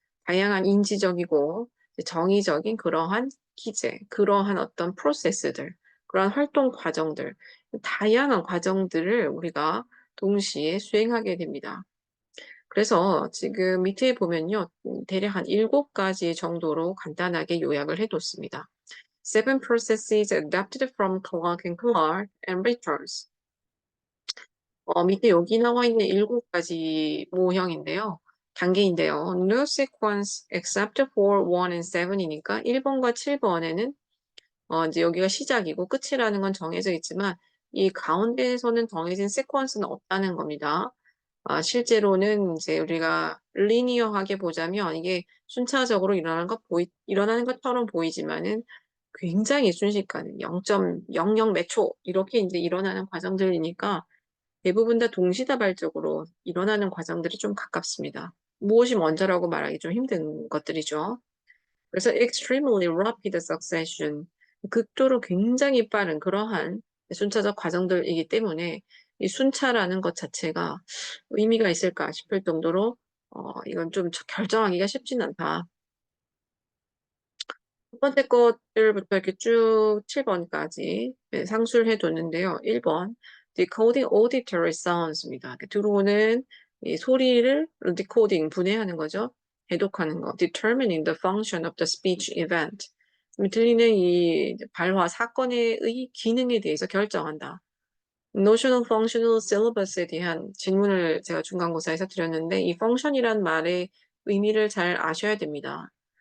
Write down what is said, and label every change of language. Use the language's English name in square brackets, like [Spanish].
[Korean] 다양한 인지적이고 정의적인 그러한 기제, 그러한 어떤 프로세스들, 그러한 활동 과정들, 다양한 과정들을 우리가 동시에 수행하게 됩니다. 그래서 지금 밑에 보면요. 대략 한 7가지 정도로 간단하게 요약을 해뒀습니다. [English] Seven processes adapted from Clark and Clark and Richards. [Korean] 밑에 여기 나와 있는 7가지 모형인데요. 단계인데요. [English] No sequence except for 1 and 7 [Korean] 이니까 1번과 7번에는 이제 여기가 시작이고 끝이라는 건 정해져 있지만 이 가운데에서는 정해진 sequence는 없다는 겁니다. 실제로는 이제 우리가 리니어하게 보자면 이게 순차적으로 일어나는 것처럼 보이지만은 굉장히 순식간에 0.00 몇 초 이렇게 이제 일어나는 과정들이니까 대부분 다 동시다발적으로 일어나는 과정들이 좀 가깝습니다. 무엇이 먼저라고 말하기 좀 힘든 것들이죠. 그래서 [English] extremely rapid succession, [Korean] 극도로 굉장히 빠른 그러한 순차적 과정들이기 때문에 이 순차라는 것 자체가 의미가 있을까 싶을 정도로 이건 좀 결정하기가 쉽진 않다. 첫 번째 것들부터 이렇게 쭉 7번까지 상수를 해뒀는데요. [English] 1번 decoding auditory sounds입니다. [Korean] 들어오는 이 소리를 decoding, 분해하는 거죠. 해독하는 거. [English] determining the function of the speech event. [Korean] 들리는 이 발화 사건의 기능에 대해서 결정한다. notional functional syllabus에 대한 질문을 제가 중간고사에서 드렸는데 이 function이란 말의 의미를 잘 아셔야 됩니다.